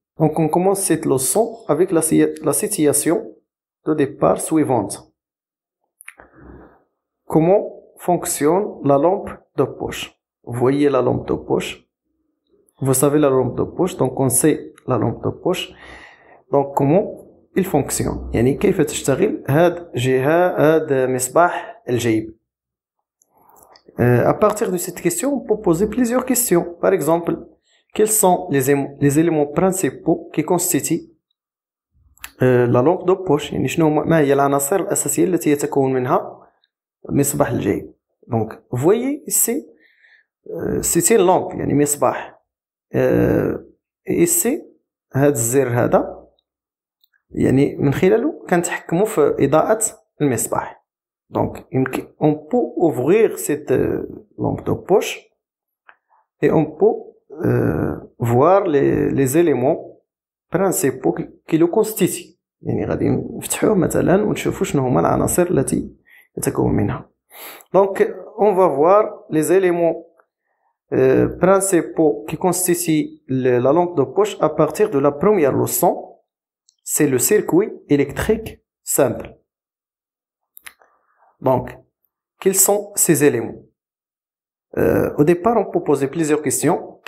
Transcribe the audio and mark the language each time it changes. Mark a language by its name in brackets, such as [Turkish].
[French] Donc on commence cette leçon avec la situation de départ suivante. Comment fonctionne la lampe de poche? Vous voyez la lampe de poche. Vous savez la lampe de poche, donc on sait la lampe de poche. Donc comment il fonctionne؟ [Arabic] يعني كيف تشتغل هاد مصباح الجيب. [French] À partir de cette question, on peut poser plusieurs questions. Par exemple, quels sont les éléments principaux qui constituent la lampe de poche؟ [Arabic] يعني ما هي العناصر الأساسية التي يتكون منها مصباح الجيب. [French] Donc, vous voyez ici, c'est une lampe, يعني مصباح. [Arabic] ici, هذا الزر هذا يعني من خلاله كنتحكموا في إضاءة المصباح. [French] Donc, on peut ouvrir cette lampe de poche et on peut voir les éléments principaux qui le constituent. [Arabic] يعني غادي نفتحوه مثلا ونشوفوا شنو هما العناصر التي يتكون منها. [French] Donc, on va voir les éléments principaux qui constituent la lampe de poche à partir de la première leçon. C'est le circuit électrique simple. Donc, quels sont ces éléments? Au départ, on peut poser plusieurs questions.